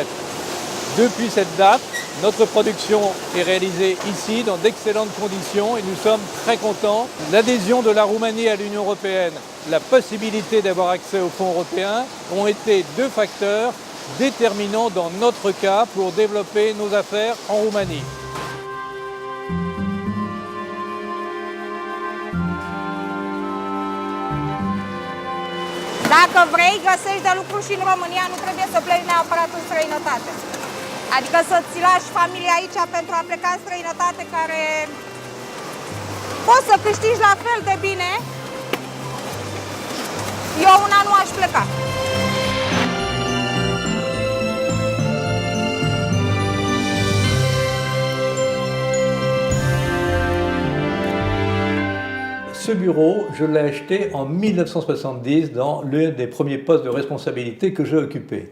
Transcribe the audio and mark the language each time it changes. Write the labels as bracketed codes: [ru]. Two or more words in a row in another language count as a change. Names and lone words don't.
[fr] Depuis cette date, notre production est réalisée ici dans d'excellentes conditions et nous sommes très contents. L'adhésion de la Roumanie à l'Union européenne, la possibilité d'avoir accès aux fonds européens ont été deux facteurs déterminants dans notre cas pour développer nos affaires en Roumanie. [ro] Dacă vrei, găsești de lucru și în România, nu trebuie să pleci neapărat în străinătate. Adică să-ți lași familia aici pentru a pleca în străinătate, care poți să câștigi la fel de bine. Eu una nu aș pleca. [fr] Ce bureau, je l'ai acheté en 1970 dans l'un des premiers postes de responsabilité que j'ai occupé.